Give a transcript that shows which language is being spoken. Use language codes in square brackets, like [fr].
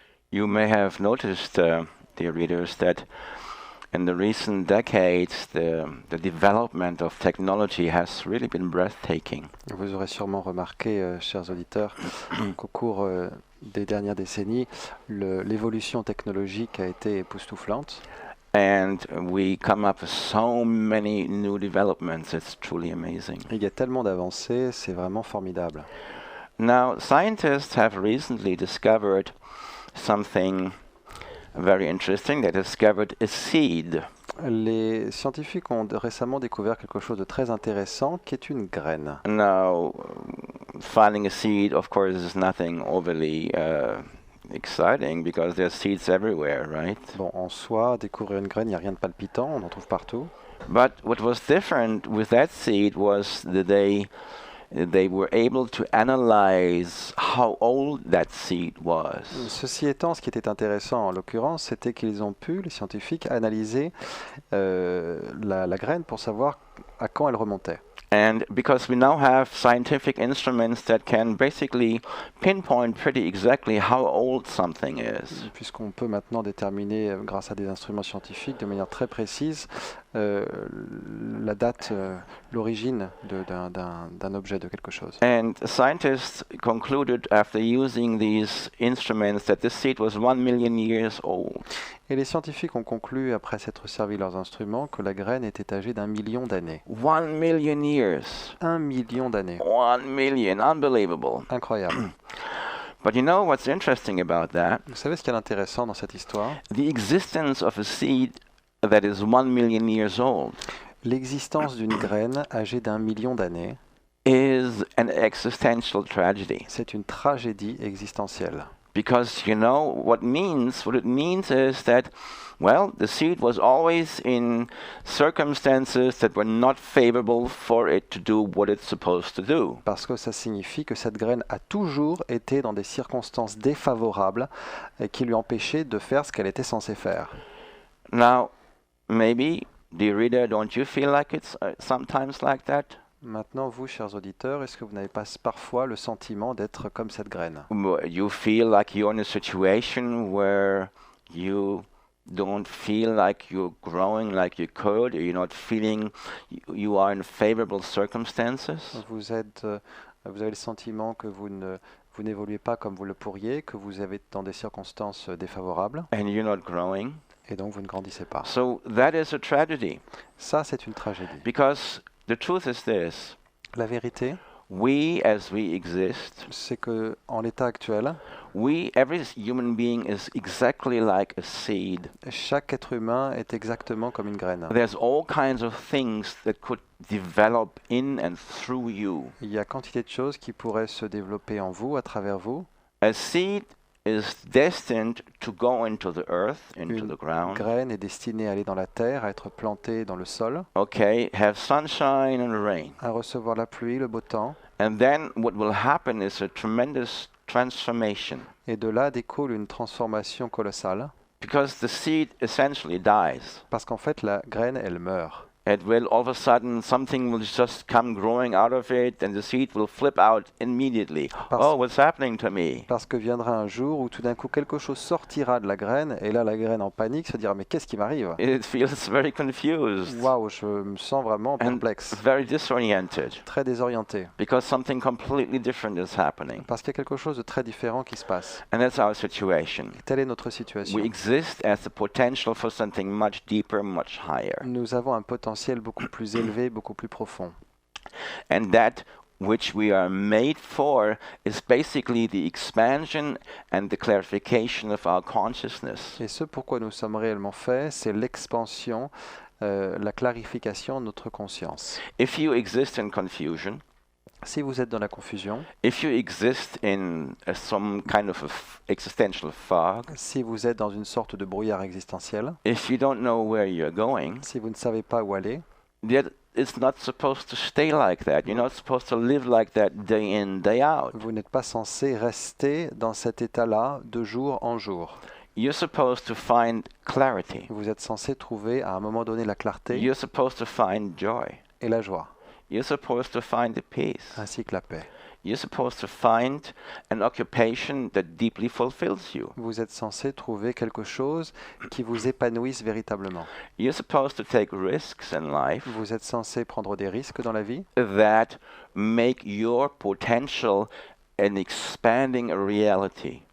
[en] You may have noticed, dear readers, that in the recent decades, the development of technology has really been breathtaking. [fr] Vous aurez sûrement remarqué, chers auditeurs, qu'au cours des dernières décennies, l'évolution technologique a été époustouflante. [en] And we come up with so many new developments, it's truly amazing. [fr] Il y a tellement d'avancées, c'est vraiment formidable. [en] Now, scientists have recently discovered something very interesting. They discovered a seed. [fr] Les scientifiques ont récemment découvert quelque chose de très intéressant qui est une graine. [en] Now, finding a seed, of course, is nothing overly exciting because there's seeds everywhere, right? [fr] Bon, en soi, découvrir une graine, il n'y a rien de palpitant, on en trouve partout. [en] But what was different with that seed was that they were able to analyze how old that seed was. [fr] Ceci étant, ce qui était intéressant en l'occurrence, c'était qu'ils ont pu, les scientifiques, analyser la graine pour savoir à quand elle remontait. [en] And because we now have scientific instruments that can basically pinpoint pretty exactly how old something is. [fr] Puisqu'on peut maintenant déterminer, grâce à des instruments scientifiques, de manière très précise, la date, l'origine d'un objet, de quelque chose. [en] And scientists concluded after using these instruments that this seed was 1 million years old. [fr] Et les scientifiques ont conclu, après s'être servi leurs instruments, que la graine était âgée d'1 million d'années. [en] 1 million years. [fr] 1 million d'années. [en] 1 million, unbelievable. [fr] Incroyable. [en] But you know what's interesting about that? [fr] Vous savez ce qu'il y a d'intéressant dans cette histoire? [en] The existence of a seed that is 1 million years old. [fr] L'existence d'une graine âgée d'1 million d'années [en] is an existential tragedy. [fr] C'est une tragédie existentielle. [en] Because you know what it means is that, well, the seed was always in circumstances that were not favorable for it to do what it's supposed to do. [fr] Parce que ça signifie que cette graine a toujours été dans des circonstances défavorables qui lui empêchaient de faire ce qu'elle était censée faire. [en] Now, maybe, dear reader, don't you feel like it's sometimes like that? [fr] Maintenant, vous, chers auditeurs, est-ce que vous n'avez pas parfois le sentiment d'être comme cette graine? [en] You feel like you're in a situation where you don't feel like you're growing like you could, or you're not feeling you are in favorable circumstances? [fr] Vous avez le sentiment que vous n'évoluez pas comme vous le pourriez, que vous êtes dans des circonstances défavorables, [en] And you're not growing. [fr] et donc vous ne grandissez pas. [en] So that is a tragedy, [fr] Ça, c'est une tragédie. [en] because the truth is this: [fr] La vérité, [en] we, as we exist, [fr] c'est que en l'état actuel, [en] every human being is exactly like a seed. [fr] chaque être humain est exactement comme une graine. [en] There's all kinds of things that could develop in and through you. [fr] Il y a quantité de choses qui pourraient se développer en vous, à travers vous. [en] A seed is destined to go into the earth, into [fr] Une [en] the ground. [fr] graine est destinée à aller dans la terre, à être plantée dans le sol, [en] Okay, have sunshine and rain. [fr] à recevoir la pluie, le beau temps, [en] And then what will happen is a tremendous transformation, [fr] et de là découle une transformation colossale, [en] because the seed essentially dies. [fr] parce qu'en fait la graine, elle meurt. [en] It will all of a sudden something will just come growing out of it, and the seed will flip out immediately. Oh, what's happening to me? [fr] Parce que viendra un jour où tout d'un coup quelque chose sortira de la graine, et là la graine en panique se dira mais qu'est-ce qui m'arrive? [en] It feels very confused [fr] Waouh, je me sens vraiment [en] and [fr] perplexe, [en] very disoriented, [fr] très désorienté, [en] because something completely different is happening. [fr] parce qu'il y a quelque chose de très différent qui se passe. [en] And that's our situation. [fr] Telle est notre situation. [en] We exist as the potential for something much deeper, much higher. [fr] Nous avons un potentiel beaucoup plus élevé, beaucoup plus profond. [en] And that which we are made for is basically the expansion and the clarification of our consciousness. [fr] Et ce pourquoi nous sommes réellement faits, c'est l'expansion, la clarification de notre conscience. [en] If you exist in confusion, [fr] Si vous êtes dans la confusion, [en] if you exist in some kind of existential fog, [fr] si vous êtes dans une sorte de brouillard existentiel, [en] if you don't know where you're going, [fr] si vous ne savez pas où aller, [en] that it's not supposed to stay like that. You're not supposed to live like that day in, day out. [fr] vous n'êtes pas censé rester dans cet état-là de jour en jour. [en] You're supposed to find clarity. [fr] Vous êtes censé trouver à un moment donné la clarté [en] You're supposed to find joy. [fr] et la joie, [en] You're supposed to find the peace. [fr] ainsi que la paix. [en] You're supposed to find an occupation that deeply fulfills you. [fr] Vous êtes censé trouver quelque chose qui vous épanouisse véritablement. [en] You're supposed to take risks in life [fr] Vous êtes censé prendre des risques dans la vie [en] that make your potential an expanding reality.